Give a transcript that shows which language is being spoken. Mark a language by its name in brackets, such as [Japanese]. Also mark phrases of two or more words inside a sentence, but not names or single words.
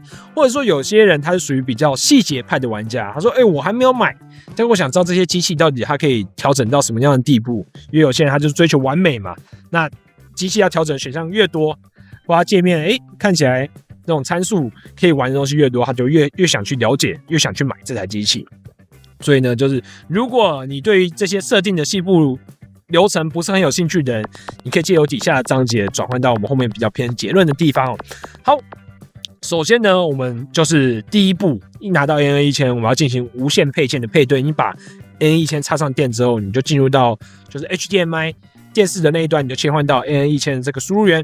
[Chinese] 或者說有些人他是屬於比較細節派的玩家，他說我還沒有買，但我想知道這些機器到底它可以調整到什麼樣的地步，因為有些人他就是追求完美嘛，那機器要調整的選項越多，或它界面看起來那種參數可以玩的東西越多，他就越想去了解，越想去買這台機器。所以呢，就是如果你对于這些設定的細部流程不是很有興趣的人，你可以借由底下的章節轉換到我們後面比較偏結論的地方哦。好，首先呢，我們就是第一步，一拿到 AN1000，我們要進行無線配件的配對。你把 AN1000插上電之後，你就進入到就是 HDMI 電視的那一端，你就切換到 AN1000 這個輸入源。